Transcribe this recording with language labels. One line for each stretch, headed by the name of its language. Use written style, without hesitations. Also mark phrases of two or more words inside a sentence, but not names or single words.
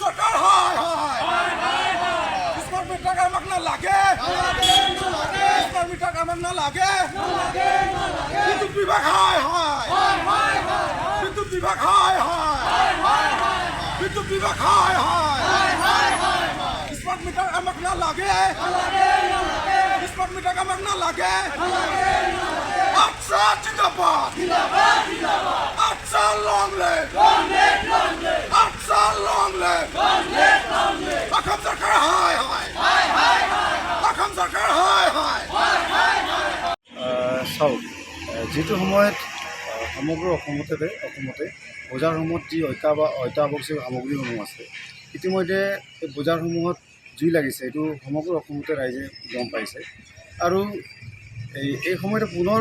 Hindi: सरकार हाय हाय स्मार्ट मीटर का मगना लागे स्मार्ट मीटर का मगना लागे विद्युत विभाग हाय हाय विद्युत विभाग हाय हाय विद्युत विभाग हाय हाय स्मार्ट मीटर का मगना लागे स्मार्ट मीटर का मगना लागे अच्छा जिंदाबाद अच्छा
English: long live
Hindi: अच्छा
English: long live
Assamese: অসম চৰকাৰ হায় হায় অসম চৰকাৰ হায় হায় চাওক যিটো সময়ত সমগ্ৰ অসমতে বজাৰসমূহত যি অত্যাৱশ্যকীয় সামগ্ৰীসমূহ আছে ইতিমধ্যে এই বজাৰসমূহত জুই লাগিছে এইটো সমগ্ৰ অসমতে ৰাইজে গম পাইছে আৰু এই সময়তে পুনৰ